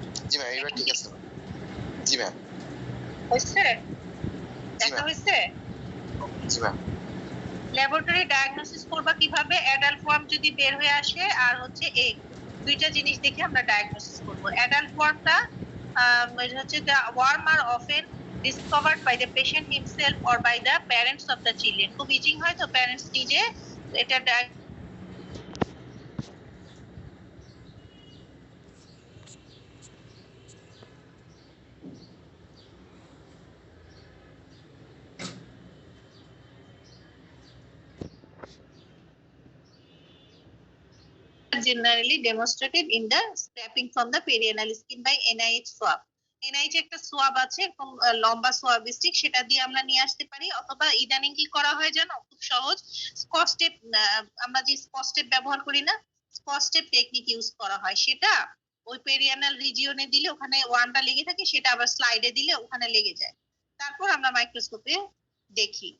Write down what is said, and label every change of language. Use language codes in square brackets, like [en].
[bn] জি ma'am, এবার ঠিক আছে ম্যাম। জি ম্যাম। হয়েছে? দেখা হয়েছে? জি ম্যাম। ল্যাবরেটরি ডায়াগনোসিস করবা কিভাবে? অ্যাডাল্ট ফর্ম যদি বের হয়ে আসে আর হচ্ছে এগ, দুইটা জিনিস দেখে আমরা ডায়াগনোসিস করব। অ্যাডাল্ট ফর্মটা হচ্ছে [en] the worm are often discovered by the patient himself or by the parents of the children. [bn] খুব ইচিং হয় তো, প্যারেন্টস নিজে [en] এটা generally demonstrated in the scraping from the perianal skin by NIH swab. [bn] NIH একটা সোয়াব আছে, এরকম লম্বা সোয়াব স্টিক, সেটা দিয়ে আমরা নিয়ে আসতে পারি, অথবা ইদানিং কি করা হয় জানো, খুব সহজ, স্কচ টেপ, আমরা যে স্কচ টেপ ব্যবহার করি না, স্কচ টেপ টেকনিক ইউজ করা হয়, সেটা ওই পেরিয়ানাল রিজিয়নে দিলে ওখানে ওয়ানটা লেগে থাকে, সেটা আবার স্লাইডে দিলে ওখানে লেগে যায়, তারপর আমরা মাইক্রোস্কোপে দেখি।